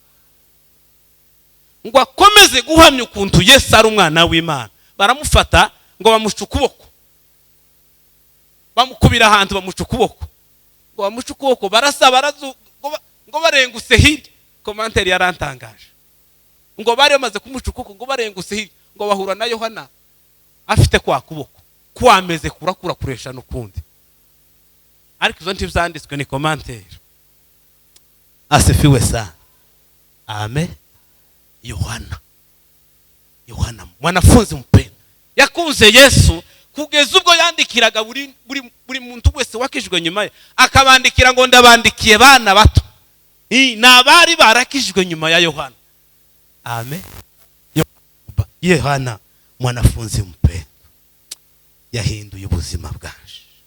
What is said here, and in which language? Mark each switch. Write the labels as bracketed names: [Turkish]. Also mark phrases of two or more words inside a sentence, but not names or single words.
[Kinyarwanda] Ngo akomeze guhamya ukuntu Yesu ari umwana w'Imana, baramufata ngo bamuca ukuboko, bamukubira ahantu bamuca ukuboko, ngo bamuca ukuboko barasa ngo barenguse hirya. Komanteri yarantangaje ngo bari bamaze kumuca ukuboko ngo barenguse hirya, ngo bahura na Yohana afite kwa kuboko kwameze kurakura kuresha n'ukundi. Ariko izo ntibyanditswe, ni komanteri. [Swahili] Asifiwe sana. Amen. [Kinyarwanda] Yohana [Swahili] mwanafunzi mpendwa [Kinyarwanda] yakunze Yesu kugeza ubwo yandikiraga buri muntu wese wakijwe nyuma ye, akabandikira ngo ndabandikiye bana bato. Nabari barakijwe nyuma ya Yohana. Amen. Yohana [Swahili] mwanafunzi mpendwa [Kinyarwanda] yahinduye ubuzima bwaje.